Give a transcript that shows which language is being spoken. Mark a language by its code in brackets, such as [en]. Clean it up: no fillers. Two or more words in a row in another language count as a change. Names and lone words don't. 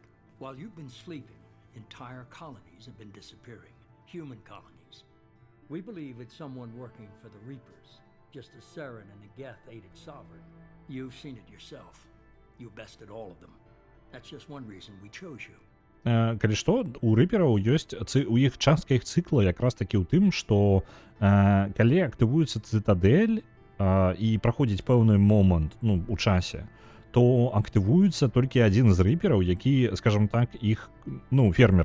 [en] While you've been sleeping, entire colonies have been disappearing. Human colonies. We believe it's someone working for the Reapers. Just as Saren and Negeth aided Sovereign. You've seen it yourself. You bested all of them. That's just one reason we chose you. [be] Калі што, у рыпераў ёсць, у іх частка іх цыкла якраз такі ў тым, што калі актывуецца цытадэль і праходзіць пэўны момант, ну, у часе, то актывуецца толькі адзін з рыпераў, які, скажам так, іх, ну, фермер.